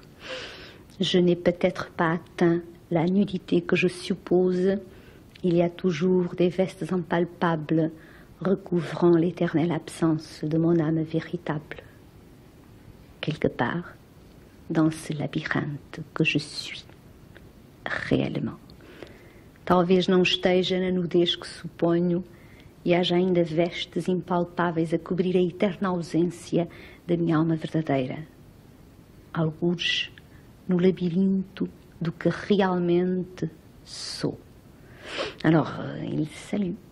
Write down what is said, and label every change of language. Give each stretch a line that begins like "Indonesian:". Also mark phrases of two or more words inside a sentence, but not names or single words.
French: Je n'ai peut-être pas atteint la nudité que je suppose. Il y a toujours des vestes impalpables recouvrant l'éternelle absence de mon âme véritable. Quelque part, dans ce labyrinthe que je suis, réellement.
Portuguese: Talvez não esteja na nudez que suponho e haja ainda vestes impalpáveis a cobrir a eterna ausência da minha alma verdadeira. Algures no labirinto do que realmente sou.
French: Alors, il salue.